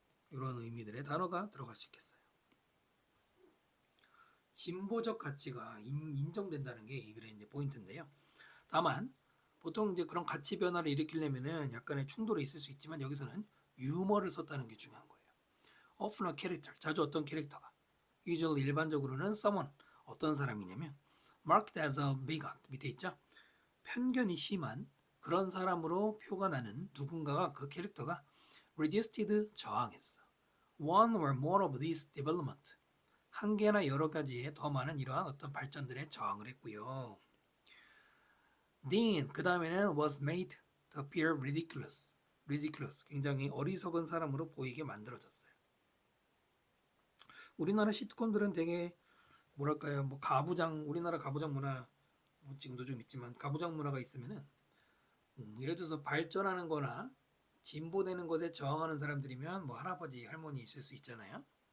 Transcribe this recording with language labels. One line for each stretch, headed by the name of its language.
Korean: 이런 의미들의 단어가 들어갈 수 있겠어요. 진보적 가치가 인정된다는 게 이 글의 이제 포인트인데요. 다만 보통 이제 그런 가치 변화를 일으키려면은 약간의 충돌이 있을 수 있지만 여기서는 유머를 썼다는 게 중요한 거예요.
English: often a character 자주 어떤 캐릭터가 usually 일반적으로는 someone 어떤 사람이냐면 marked as a bigot 밑에 있죠.
Korean: 편견이 심한 그런 사람으로 표가 나는 누군가가 그 캐릭터가 resisted 저항했어. one or more of these development 한 개나 여러 가지의 더 많은 이러한 어떤 발전들에 저항을 했고요.
English: Then 그 다음에는 was made to appear ridiculous.
Korean: 굉장히 어리석은 사람으로 보이게 만들어졌어요. 우리나라 시트콤들은 되게 뭐랄까요, 뭐 우리나라 가부장 문화 뭐 지금도 좀 있지만 가부장 문화가 있으면은 예를 들어서 발전하는 거나 진보되는 것에 저항하는 사람들이면 뭐 할아버지 할머니 있을 수 있잖아요.